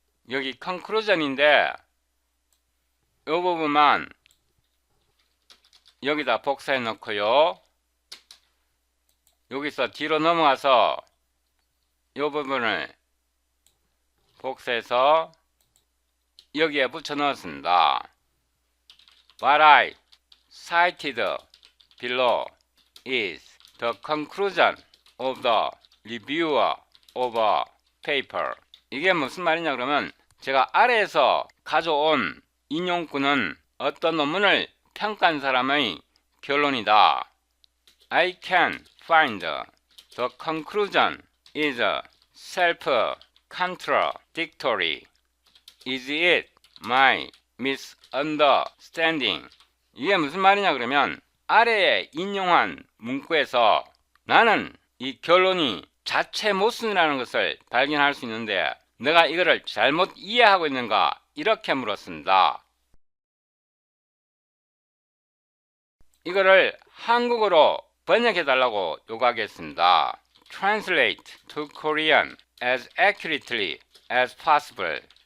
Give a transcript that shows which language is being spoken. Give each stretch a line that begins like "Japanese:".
Korean: 여기 컨클루전인데 이 부분만 여기다 복사해 놓고요. 여기서 뒤로 넘어가서 이 부분을 복사해서 여기에 붙여 넣었습니다.
English: What I cited below is the conclusion of the reviewer of a paper.
Korean: 이게 무슨 말이냐 그러면 제가 아래에서 가져온 인용구는 어떤 논문을 평가한 사람의 결론이다.
English: I can find the conclusion is self-contradictory. Is it my misunderstanding?
Korean: 이게 무슨 말이냐 그러면 아래에 인용한 문구에서 나는 이 결론이 자체 모순이라는 것을 발견할 수 있는데 내가 이거를 잘못 이해하고 있는가? 이렇게 물었습니다. 이거를 한국어로 번역해 달라고 요구하겠습니다.
English: Translate to Korean as accurately as possible.